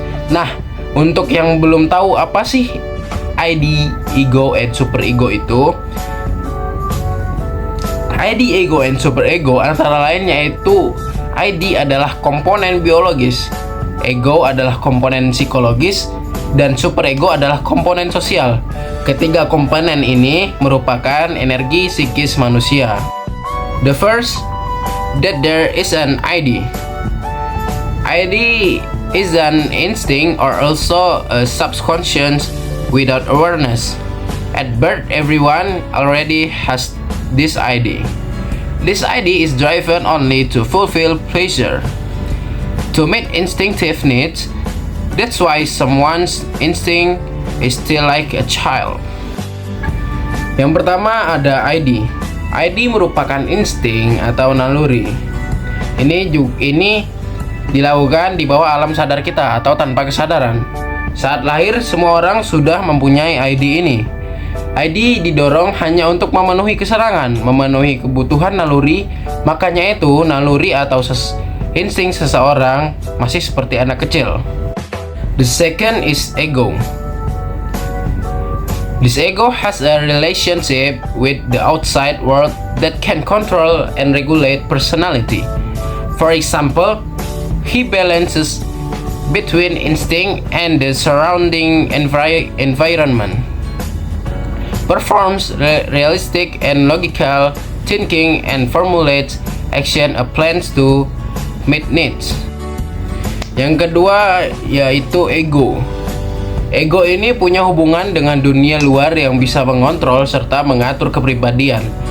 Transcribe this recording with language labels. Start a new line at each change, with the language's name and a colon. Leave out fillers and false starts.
Indonesian: Nah, untuk yang belum tahu apa sih
English: ID, ego, and superego
Indonesian: itu, ID, ego, and superego antara lain yaitu ID adalah komponen biologis, ego adalah komponen psikologis, dan superego adalah komponen sosial. Ketiga komponen ini merupakan energi psikis manusia.
English: The first, that there is an ID. ID is an instinct or also a subconscious without awareness. At birth, everyone already has this ID. This ID is driven only to fulfill pleasure, to meet instinctive needs. That's why someone's instinct is still like a child.
Indonesian: Yang pertama ada ID. ID merupakan insting atau naluri. Ini dilakukan di bawah alam sadar kita atau tanpa kesadaran. Saat lahir, semua orang sudah mempunyai ID ini. ID didorong hanya untuk memenuhi kesenangan, memenuhi kebutuhan naluri. Makanya itu naluri atau insting seseorang masih seperti anak kecil.
English: The second is ego. This ego has a relationship with the outside world that can control and regulate personality. For example, he balances between instinct and the surrounding environment, performs realistic and logical thinking, and formulates action plans to meet needs.
Indonesian: Yang kedua yaitu ego. Ego ini punya hubungan dengan dunia luar yang bisa mengontrol serta mengatur kepribadian.